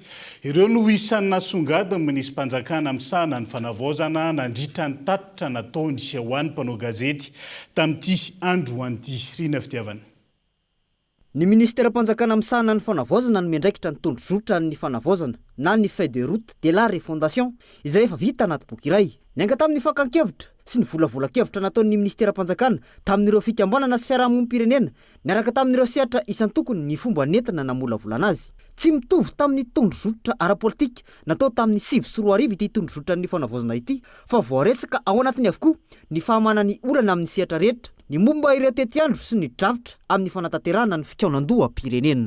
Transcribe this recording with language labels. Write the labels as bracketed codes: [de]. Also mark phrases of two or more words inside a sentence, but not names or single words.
[mg] Ireo no isan'ny nasongadiny minisy mpanjakana misahana ny fanavaozana nandritra ny tatitra nataony ho an'ny mpanao gazety tamin'ity andro an'ity Rina Fitiavana. Ny ministera-panjakana misahana ny fanavaozana no miandraikitra ny tondrozotra ny fanavaozana na ny [fr] feuille de route de la refondation [mg] izay efa vita anaty boky iray. Nianga tamin'ny fakan-kevitra sy ny volavolan-kevitra nataon'ny ministera-panjakana tamin'ireo fikambanana sy fiarahamonim-pirenena niaraka tamin'ireo sehatra isan-tokony ny fomba nentina namolavolana azy. Tsy mitovy tamin'ny tondrozotra ara-politika natao tamin'ny 2024 ity tondrozotra ny fanavaozana ity fa voaresaka ao anatiny avokoa ny fahamanany olana amin'ny sehatra rehetra ny momba ireo tetiandro sy ny drafitra amin'ny fanatanterahana ny fikaonan-doha pirenena.